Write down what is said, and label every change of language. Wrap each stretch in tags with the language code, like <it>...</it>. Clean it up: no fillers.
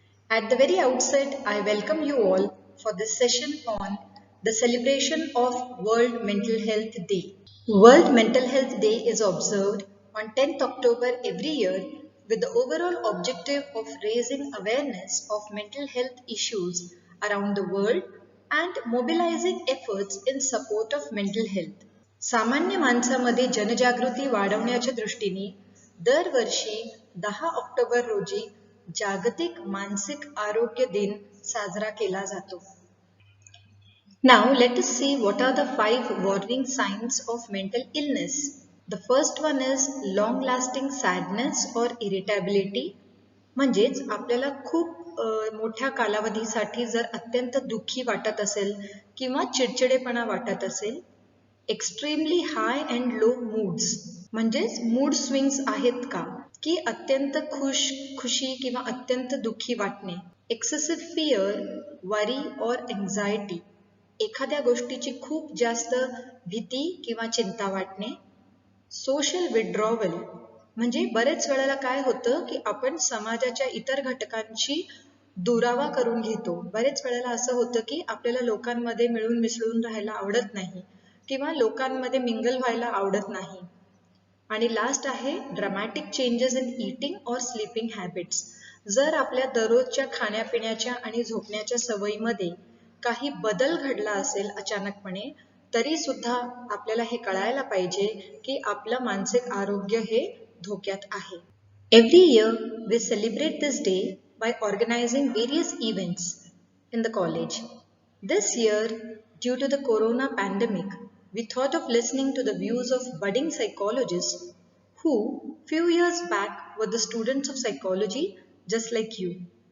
<en>At the very outset, I welcome you all for this session on the celebration of World Mental Health Day. World Mental Health Day is observed on 10th October every year with the overall objective of raising awareness of mental health issues around the world and mobilizing efforts in support of mental health.</en> <mr>सामान्य माणसामध्ये जनजागृती वाढवण्याच्या दृष्टीने दरवर्षी 10 October रोजी जागतिक मानसिक आरोग्य दिन साजरा केला जातो.</mr> <en>Now let us see what are the 5 warning signs of mental illness. The first one is long lasting sadness or irritability.</en> <mr>म्हणजेच आपल्याला खूप मोठ्या कालावधीसाठी जर अत्यंत दुःखी वाटत असेल किंवा चिडचिडेपणा वाटत असेल.</mr> <en>extremely high and low moods</en> <mr>म्हणजेच मूड स्विंग्स आहेत का की अत्यंत खुशी किंवा अत्यंत दुःखी वाटणे.</mr> <en>excessive fear, worry और anxiety,</en> <mr>एखाद्या गोष्टीची खूप जास्त भीती किंवा चिंता वाटणे. सोशल विड्रॉवल म्हणजे बरेच वेळेला काय होतं की आपण समाजाच्या इतर घटकांशी दुरावा करून घेतो. बरेच वेळेला असं होतं की आपल्याला लोकांमध्ये मिळून मिसळून राहायला आवडत नाही किंवा लोकांमध्ये मिंगल व्हायला आवडत नाही. आणि लास्ट आहे</mr> <en>Dramatic changes in eating और sleeping habits.</en> <mr>जर आपल्या दररोजच्या खाण्यापिण्याच्या आणि झोपण्याच्या सवयीमध्ये काही बदल घडला असेल अचानकपणे तरी सुद्धा आपल्याला हे कळायला पाहिजे की आपलं मानसिक आरोग्य हे धोक्यात आहे.</mr> <en>Every year we celebrate this day by organizing various events in the college. This year, due to the corona pandemic, we thought of listening to the views of budding psychologists who, few years back, were the students of psychology just like you.</en>